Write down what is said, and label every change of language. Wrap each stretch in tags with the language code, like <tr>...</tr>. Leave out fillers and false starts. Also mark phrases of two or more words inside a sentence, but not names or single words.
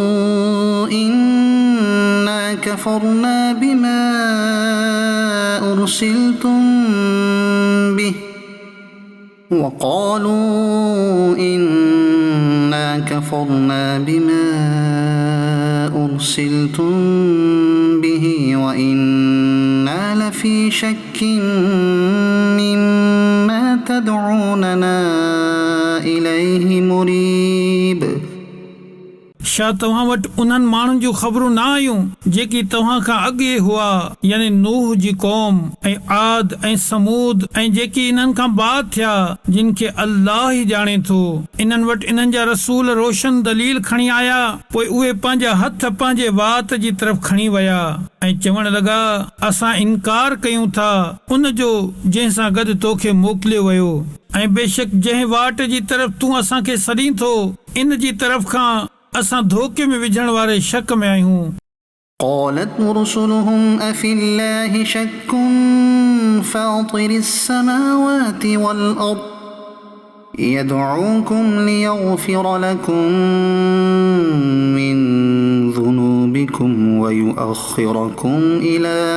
<ar>إنا كفرنا بما أرسلتم به وإنا لفي شك مما تدعوننا إليه مريب</ar> <sd>छा तव्हां वटि उन्हनि माण्हुनि जूं ख़बरूं न आयूं जेकी तव्हां खां अॻे हुआ यानी नूह जी क़ौम ऐं आद ऐं समूद ऐं जेकी इन्हनि खां बाद थिया जिन खे अल्लाह ई ॼाणे थो। इन्हनि वटि इन्हनि जा रसूल रोशन दलील खणी आया पोइ उहे पंहिंजा हथ पंहिंजे वात जी तरफ़ खणी विया ऐं चवण लॻा असां इनकार कयूं था उन जो जंहिं सां गॾु तोखे मोकिलियो वियो ऐं बेशक जंहिं वाट जी तरफ़ तूं असांखे सॾीं थो इन जी तरफ़ खां असां धोखे में विझण वारे शक में आहियूं।</sd> <ar>قالت رسلهم أفي الله شك فاطر السماوات والأرض يدعوكم ليغفر لكم من ذنوبكم ويؤخركم إلى</ar>